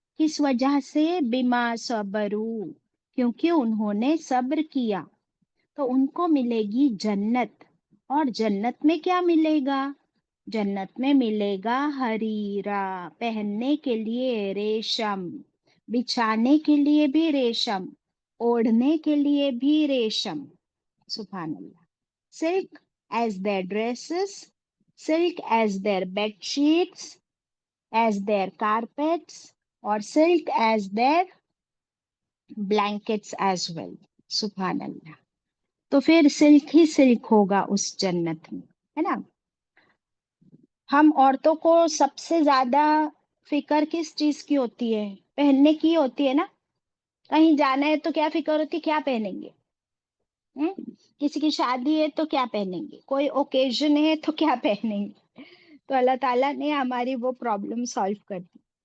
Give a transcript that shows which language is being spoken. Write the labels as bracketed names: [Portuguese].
[Urdu] کس وجہ سے؟ [Arabic] بما صبرو، [Urdu] کیونکہ انہوں نے صبر کیا تو ان کو ملے گی جنت. اور جنت میں کیا ملے گا؟ جنت میں ملے گا ہریرا، پہننے کے لیے ریشم، بچھانے کے لیے بھی ریشم، اوڑھنے کے لیے بھی ریشم. سبحان اللہ. [English] Silk as their dresses, silk as their bed sheets, as their carpets, اور silk as their blankets as well. [Urdu] سبحان اللہ. تو پھر سلک ہی سلک ہوگا اس جنت میں، ہے نا. ہم عورتوں کو سب سے زیادہ فکر کس چیز کی ہوتی ہے؟ پہننے کی ہوتی ہے نا. کہیں جانا ہے تو کیا فکر ہوتی ہے؟ کیا پہنیں گے؟ کسی کی شادی ہے تو کیا پہنیں گے؟ کوئی اوکیزن ہے تو کیا پہنیں گے؟ تو اللہ تعالیٰ نے ہماری وہ پرابلم سالو کر دی.